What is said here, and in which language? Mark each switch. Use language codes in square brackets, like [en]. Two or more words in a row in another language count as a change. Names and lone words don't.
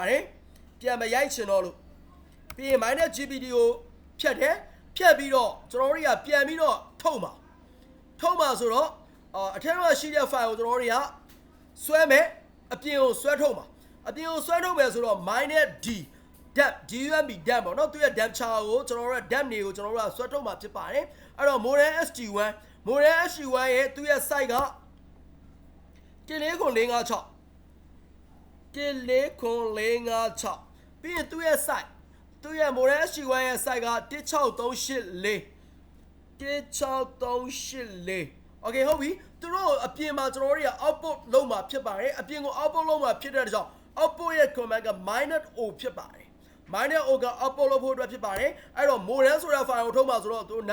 [my] ပါတယ်ပြန်မရိုက်ချင်တော့လို့ပြီးရင် -gpd ကိုဖြတ်တယ်ဖြတ်ပြီးတော့ကျွန်တော်တို့ကပြန်ပြီးတော့ထုတ်မှာဆိုတော့အထက်မှာရှိတဲ့ file ကိုကျွန်တော်တို့ကဆွဲမယ်အပြင်ကိုဆွဲထုတ်မှာအပြင်ကိုဆွဲထုတ်မယ်ဆိုတော့ -d dump dump ပေါ့နော်သူရဲ့ [en] dump char [my] ကိုကျွန်တော်တို့က dump တွေကိုကျွန်တော်တို့ကဆွဲထုတ်မှာဖြစ်ပါတယ်အဲ့တော့ Modem ST1 ရဲ့သူရဲ့ site က 14456ပြီးရင်သူရဲ့ site သူရဲ့ Modem ST1 ရဲ့ site က16384 Okay ဟုတ်ပြီသူတို့အပြင်မှာကျွန်တော်တို့က output လုပ်မှာဖြစ်ပါတယ်အပြင်ကို output လုပ်မှာဖြစ်တဲ့အတွက်ကြောင့် output ရဲ့ command က -o ဖြစ်ပါတယ်-o က output လုပ်ဖို့အတွက်ဖြစ်ပါတယ်အဲ့တော့ modem ဆိုတဲ့ file ကိုထုတ်မှာဆိုတော့သူနာ